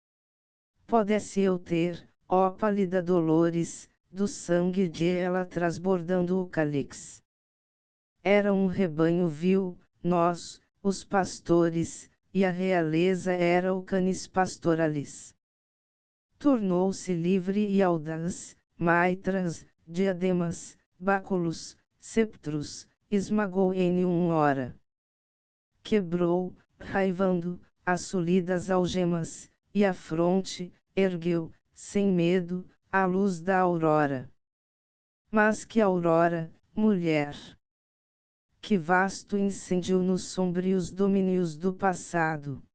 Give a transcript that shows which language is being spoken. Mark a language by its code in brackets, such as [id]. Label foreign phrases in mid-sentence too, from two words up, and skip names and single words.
[pt] Pudesse eu ter, ó pálida Dolores, do sangue de ela transbordando o cálice. Era um rebanho vil, nós, os pastores, e a realeza era o [la] canis pastoralis. [pt] Tornou-se livre e audaz, maitras, diademas, báculos, sceptros, esmagou em uma hora. Quebrou, raivando, as solidas algemas, e a fronte, ergueu, sem medo, à luz da aurora. Mas que aurora, mulher! Que vasto incêndio nos sombrios domínios do passado!